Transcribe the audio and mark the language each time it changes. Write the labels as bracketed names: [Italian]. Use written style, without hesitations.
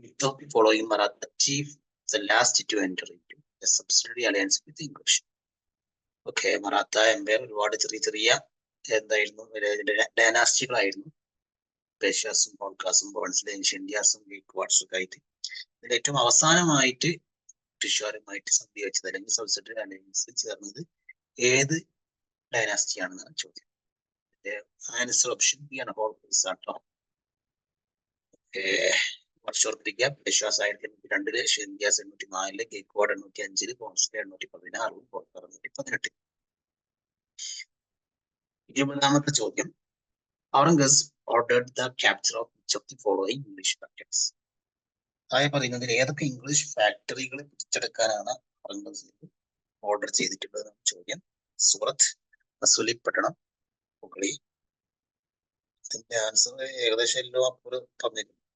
[English] Which of the following Maratha chief the last to enter into a subsidiary alliance with English? [Malayalam] Okay, Maratha Empire ഒരുപാട് ചെറിയ എന്തായിരുന്നു, ഡൈനാസ്റ്റികളായിരുന്നു. പേഷ്യാസും, ഹോൾക്കാസും, ഇന്ത്യാസും, ഗേക്വാഡ്സും ഒക്കെ ആയിട്ട്. ഇതിൽ ഏറ്റവും അവസാനമായിട്ട് ബ്രിട്ടീഷുകാരുമായിട്ട് സന്ധി വെച്ചത് അല്ലെങ്കിൽ സബ്സിഡറി അലയൻസ് ചേർന്നത് ഏത് ഡൈനാസ്റ്റിയാണെന്നാണ് ചോദ്യം. ആൻസർ ഓപ്ഷൻ ബി ആണ്, ഹോൾക്കാസ് ആട്ടോ. വർഷോർത്തിരിക്കുക. പേഷ്വാസ് 1802, ഇന്ത്യാസ് 1804, ഗേക്വാഡ് 1805, കോൺസ്ലെ 1816, ഹോൾക്കാർ 1818. 20ാമത്തെ ചോദ്യം. [English] Aurangzeb ordered the capture of which of the following English factories? [Malayalam] താഴെ പറയുന്നതിൽ ഏതൊക്കെ ഇംഗ്ലീഷ് ഫാക്ടറികൾ പിടിച്ചെടുക്കാനാണ് ഔറംഗസേബ് ഓർഡർ ചെയ്തിട്ടുള്ളത്? ചോദ്യം. സൂറത്ത്, മസൂലിപ്പട്ടണം, ഹുഗ്ലി. ഇതിന്റെ ആൻസർ ഏകദേശം എല്ലാം അക്ബർ പറഞ്ഞിരുന്നു.